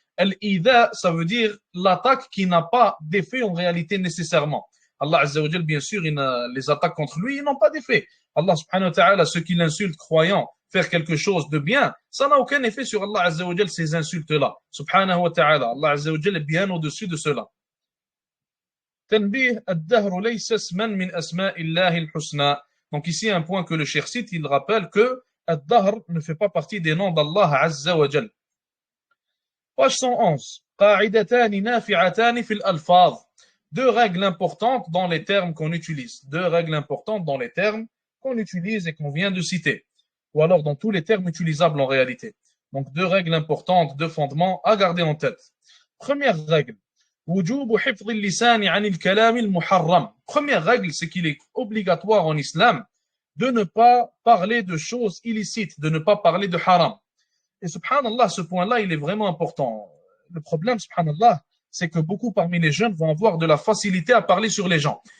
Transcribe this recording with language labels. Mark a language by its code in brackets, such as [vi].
[fr] Al-Ida, ça veut dire l'attaque qui n'a pas d'effet en réalité nécessairement. Allah Azza wa Jal, bien sûr, les attaques contre lui, ils n'ont pas d'effet. Allah subhanahu wa ta'ala, ceux qui l'insultent croyant faire quelque chose de bien, ça n'a aucun effet sur Allah Azza wa Jal, ces insultes-là. Subhanahu wa ta'ala, Allah Azza wa Jal est bien au-dessus de cela. [ar] تنبيه الدهر ليس اسما من أسماء الله الحسنى. [fr] Donc ici un point que le cheikh cite, il rappelle que الدهر ne fait pas partie des noms d'Allah Azza wa Jal. Page 111. [ar] قاعدتان نافعتان في الألفاظ. [fr] Deux règles importantes dans les termes qu'on utilise. Deux règles importantes dans les termes qu'on utilise et qu'on vient de citer. Ou alors dans tous les termes utilisables en réalité. Donc deux règles importantes, deux fondements à garder en tête. Première règle. [ar] وجوب حفظ اللسان عن الكلام المحرم. [fr] Première règle, c'est qu'il est obligatoire en islam de ne pas parler de choses illicites, de ne pas parler de haram. Et subhanallah, ce point-là, il est vraiment important. Le problème, subhanallah, c'est que beaucoup parmi les jeunes vont avoir de la facilité à parler sur les gens.